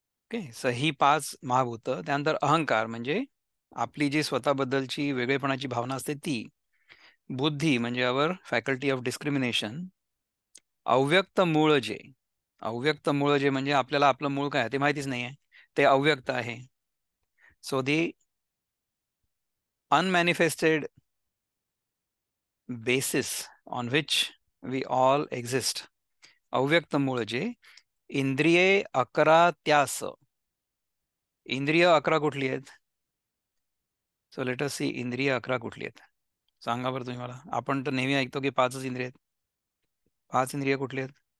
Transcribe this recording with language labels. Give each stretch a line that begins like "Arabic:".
Marathi: Okay, so ही पाच महाभूत. त्यानंतर अहंकार म्हणजे आपली जी स्वतःबद्दलची वेगळेपणाची भावना असते ती. बुद्धी म्हणजे
English: Our faculty of discrimination.
Marathi: अव्यक्त मूळ जे, अव्यक्त मूळ जे म्हणजे आपल्याला आपलं मूळ काय आहे ते माहितीच नाही आहे, ते अव्यक्त आहे.
English: So the unmanifested basis on which we all exist.
Marathi: अव्यक्त मूळ जे, इंद्रिये अकरा त्यास. इंद्रिय अकरा कुठली आहेत?
English: so let us see
Marathi: इंद्रिय अकरा कुठली आहेत. सांगा बरं तुम्ही मला. आपण तर नेहमी ऐकतो की पाचच इंद्रिय आहेत. पाच इंद्रिय कुठली आहेत?